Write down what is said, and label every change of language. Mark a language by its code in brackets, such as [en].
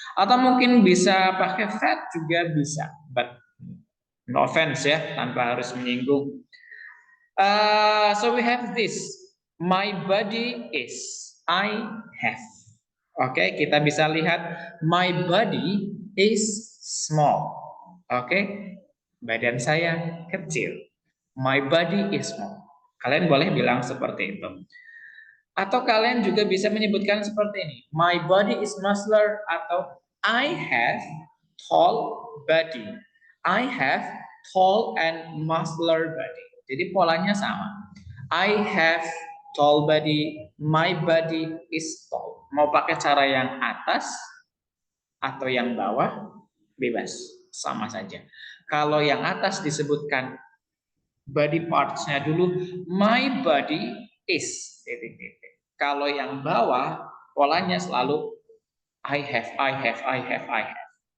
[id] Atau mungkin bisa pakai fat juga bisa, [en] but no offense [id] ya, tanpa harus menyinggung. [en] So we have this, my body is, I have. [id] Oke, kita bisa lihat [en] my body is small. [id] Oke, badan saya kecil. [en] My body is small. [id] Kalian boleh bilang seperti itu. Atau kalian juga bisa menyebutkan seperti ini. [en] My body is muscular atau I have tall body. I have tall and muscular body. [id] Jadi polanya sama. [en] I have tall body, my body is tall. [id] Mau pakai cara yang atas atau yang bawah, bebas, sama saja. Kalau yang atas disebutkan body parts-nya dulu, [en] my body is, [id] titik-titik. Kalau yang bawah, polanya selalu [en] I have, I have, I have, I have.